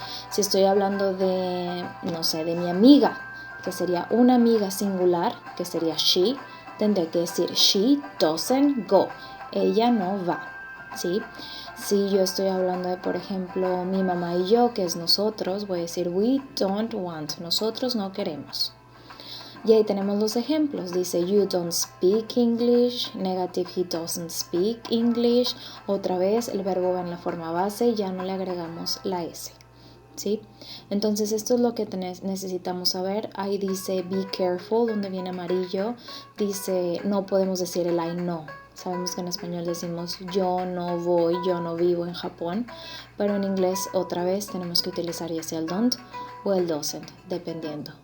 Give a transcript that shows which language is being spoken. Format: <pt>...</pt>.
<es>Si estoy hablando de, no sé, de mi amiga, que sería una amiga singular, que sería she, tendré que decir</es> <en>she doesn't go.</en> <es>Ella no va, ¿sí? Si yo estoy hablando de, por ejemplo, mi mamá y yo, que es nosotros, voy a decir</es> <en>we don't want.</en> <es>Nosotros no queremos. Y ahí tenemos los ejemplos.</es> <en>Dice you don't speak English, negative he doesn't speak English.</en> <es>Otra vez el verbo va en la forma base y ya no le agregamos la S. ¿Sí? Entonces esto es lo que necesitamos saber. Ahí dice</es> <en>be careful,</en> <es>donde viene amarillo. Dice no podemos decir el I no. Sabemos que en español decimos yo no voy, yo no vivo en Japón, pero en inglés otra vez tenemos que utilizar ya sea el don't o el doesn't, dependiendo.</es>